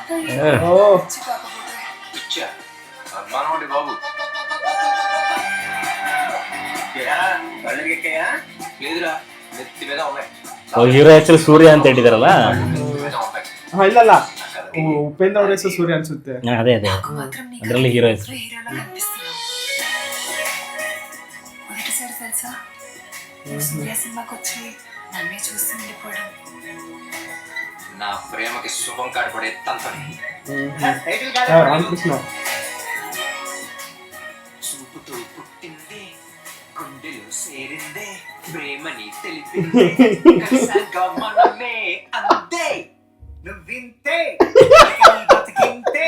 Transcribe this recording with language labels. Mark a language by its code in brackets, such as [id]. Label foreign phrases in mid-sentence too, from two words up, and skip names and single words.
[kn] ಹೀರೋ ಹೆಸರು ಸೂರ್ಯ ಅಂತ ಹೇಳಿದಾರಲ್ಲ. ಇಲ್ಲಲ್ಲ, ಉಪೇಂದ್ರ ಅವ್ರ ಹೆಸರು ಸೂರ್ಯ ಅನ್ಸುತ್ತೆ. ಅದೇ ಅದರಲ್ಲಿ ಹೀರೋ ಹೆಸರು. [te] సూర్య సినిమాకి వచ్చి నన్నే చూస్తూ ఉండిపోవడం నా ప్రేమకి శుభం కాడపడే తంతని రామకృష్ణ. చూపుతూ పుట్టింది, గుండెలు సేరిందే, ప్రేమని తెలిపింది, కలిసాక మనమే అంతే, నువ్వింతే బతికింతే.